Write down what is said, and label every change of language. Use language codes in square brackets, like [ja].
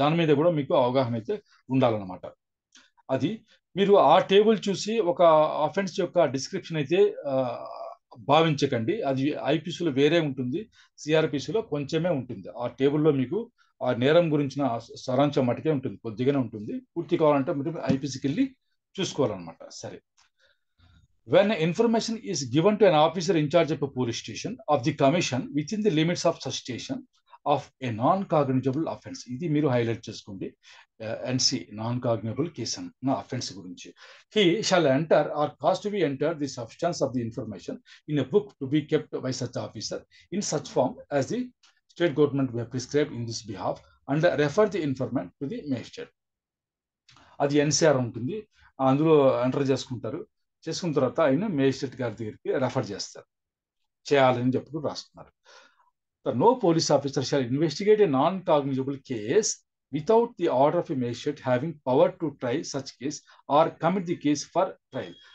[te] దాని మీద కూడా మీకు అవగాహన అయితే ఉండాలన్నమాట. అది మీరు ఆ టేబుల్ చూసి ఒక అఫెన్స్ యొక్క డిస్క్రిప్షన్ అయితే భావించకండి. అది ఐపీసీలో వేరే ఉంటుంది, సిఆర్పిసిలో కొంచెమే ఉంటుంది. ఆ టేబుల్లో మీకు ఆ నేరం గురించిన సారాంశం మటుకే ఉంటుంది, కొద్దిగానే ఉంటుంది. పూర్తి కావాలంటే మీరు ఐపీసీకి వెళ్ళి చూసుకోవాలన్నమాట. [en] సరే, when information is given to an officer in charge of a police station of the commission within the limits of such station of a non-cognizable offense, [te] ఇది మీరు హైలైట్ చేసుకోండి. ఎన్సి నాన్ కాగ్నిజబుల్ కేస్ అన్న అఫెన్స్ గురించి. [en] he shall enter or cause to be entered the substance of the information in a book to be kept by such officer in such form as the state government may prescribe in this behalf and refer the informant to the magistrate. [te] అది NCR ఉంటుంది, అందులో enter చేసుకున్న తర్వాత ఆయన magistrate గారి దగ్గరికి refer చేయాలని చెప్పి రాస్తున్నారు. [en] No police officer shall investigate a non cognizable case without the order of a magistrate having power to try such case or commit the case for trial.